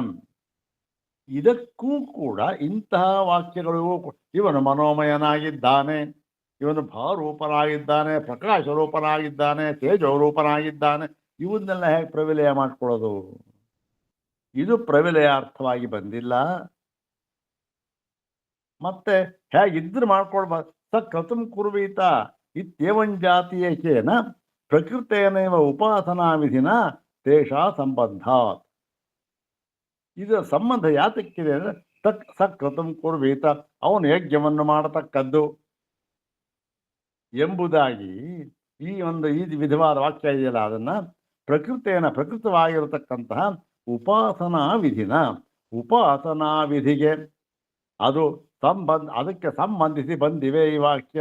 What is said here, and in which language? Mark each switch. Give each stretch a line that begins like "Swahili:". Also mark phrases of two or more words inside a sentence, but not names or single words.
Kannada: ಇದಕ್ಕೂ ಕೂಡ ಇಂತಹ ವಾಕ್ಯಗಳು, ಇವನು ಮನೋಮಯನಾಗಿದ್ದಾನೆ, ಇವನು ಭಾರೂಪನಾಗಿದ್ದಾನೆ, ಪ್ರಕಾಶರೂಪನಾಗಿದ್ದಾನೆ, ತೇಜೋರೂಪನಾಗಿದ್ದಾನೆ, ಇವನ್ನೆಲ್ಲ ಹೇಗೆ ಪ್ರವಿಲಯ ಮಾಡ್ಕೊಳ್ಳೋದು? ಇದು ಪ್ರವಿಲಯಾರ್ಥವಾಗಿ ಬಂದಿಲ್ಲ. ಮತ್ತೆ ಹೇಗಿದ್ರೆ ಮಾಡ್ಕೊಳ್ಬಾರ್ದು.
Sanskrit: ಸ ಕಥಂ ಕುರ್ವೀತ ಇತ್ಯೇವಂಜಾತೀಯೇನ ಪ್ರಕೃತೇನೈವ ಉಪಾಸನಾ ವಿಧಿನ ತೇಷಾ ಸಂಬಂಧಾತ್.
Kannada: ಇದರ ಸಂಬಂಧ ಯಾತಕ್ಕಿದೆ ಅಂದರೆ
Sanskrit: ಸ ಕೃತಂ ಕುರ್ವೀತ,
Kannada: ಅವನು ಯಜ್ಞವನ್ನು ಮಾಡತಕ್ಕದ್ದು ಎಂಬುದಾಗಿ ಈ ವಿಧವಾದ ವಾಕ್ಯ ಇದೆಯಲ್ಲ, ಅದನ್ನು ಪ್ರಕೃತವಾಗಿರತಕ್ಕಂತಹ
Sanskrit: ಉಪಾಸನಾ ವಿಧಿನ,
Kannada: ಉಪಾಸನಾ ವಿಧಿಗೆ ಅದು ಅದಕ್ಕೆ ಸಂಬಂಧಿಸಿ ಬಂದಿವೆ ಈ ವಾಕ್ಯ.